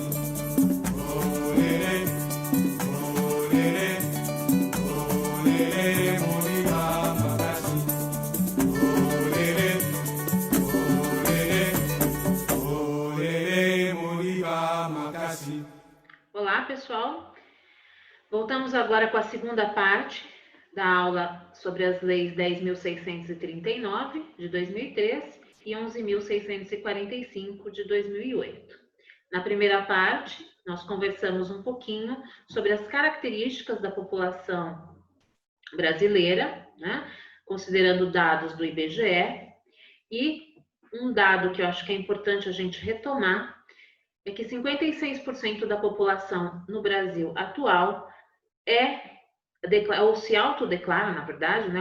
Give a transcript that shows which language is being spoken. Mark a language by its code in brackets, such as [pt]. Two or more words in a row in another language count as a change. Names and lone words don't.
[ln] Olele, olele, olele, Moriba Makasi. Olele, olele, olele, Moriba Makasi. [pt] Olá, pessoal. Voltamos agora com a segunda parte da aula sobre as leis 10.639 de 2003 e 11.645 de 2008. Na primeira parte, nós conversamos um pouquinho sobre as características da população brasileira, né, considerando dados do IBGE, e um dado que eu acho que é importante a gente retomar é que 56% da população no Brasil atual ou se autodeclara, na verdade, né?